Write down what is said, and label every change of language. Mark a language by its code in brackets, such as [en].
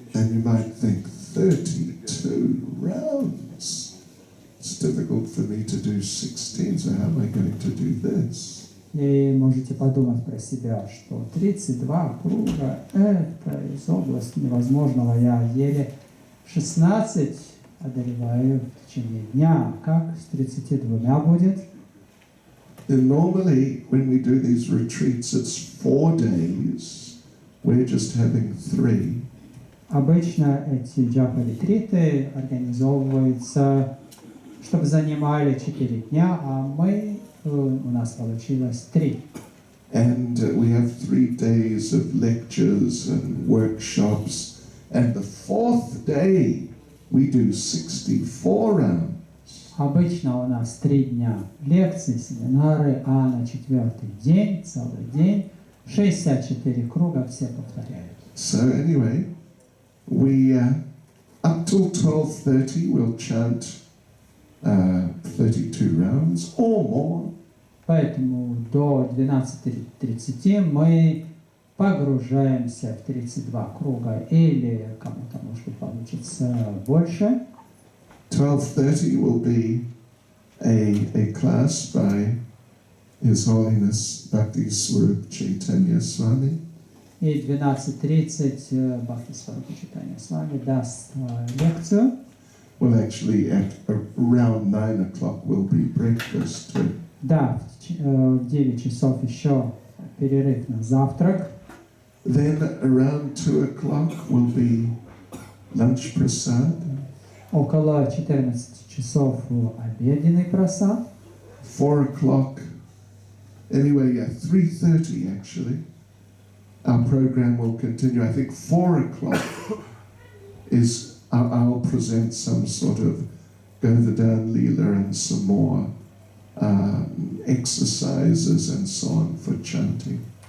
[en] And you might think, 32 rounds? It's difficult for me to do 16, so how am I going to do this? [ru] И можете подумать про себя, что 32 круга – это из области невозможного. Я еле 16 одолеваю в течение дня. Как с 32 будет? [en] And normally, when we do these retreats, it's 4 days. We're just having 3. [ru] Обычно эти джапа-ретриты организовываются, чтобы занимали 4 дня, а у нас получилось 3. [en] And we have 3 days of lectures and workshops. And the 4th day, we do 64 rounds. [ru] Обычно у нас 3 дня лекции, семинары, а на 4-й день, целый день, 64 круга все повторяют. [en] So anyway, we up till 12:30 we'll chant 32 rounds or more. [ru] Поэтому до 12:30 мы погружаемся в 32 круга, или кому-то, может быть, получится больше. [en] 12:30 will be a class by His Holiness Bhakti Swarup Chайтанья Свами. [ru] И 12:30 Бхакти Сварупа Чайтанья Свами даст лекцию. [en] Well, actually, at around 9 o'clock will be breakfast. [ru] Да, в 9 часов еще перерыв на завтрак. [en] Then around 2 o'clock will be lunch prasad. [ru] Около 14 часов обеденный просад. [en] 4 o'clock, anyway, yeah, 3:30 actually. Our program will continue. I think 4 o'clock is, I'll present some sort of Govardhan Leela and some more exercises and so on for chanting.